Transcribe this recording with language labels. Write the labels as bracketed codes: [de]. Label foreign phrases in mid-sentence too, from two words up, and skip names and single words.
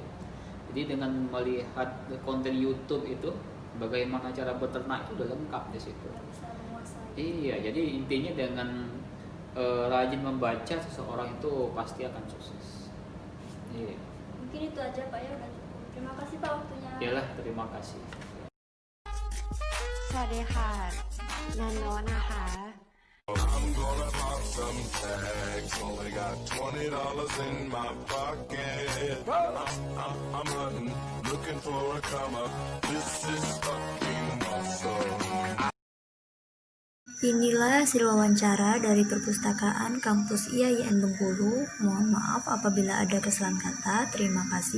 [id] Jadi dengan melihat konten YouTube itu, bagaimana cara beternak itu udah lengkap di situ. Bisa menguasai. Iya, jadi intinya dengan rajin membaca, seseorang itu pasti akan sukses. Iya. Mungkin itu aja Pak ya, udah cukup. Terima kasih Pak waktunya. Iyalah, terima kasih. [th] สวัสดีค่ะนันโนนะคะ [en] I'm gonna pop some tags. Only got $20 in my pocket. I'm hunting, looking for a come up. This is fucking awesome. [id] Inilah hasil wawancara dari Perpustakaan Kampus IAIN Bengkulu. Mohon maaf apabila ada kesalahan kata. Terima kasih.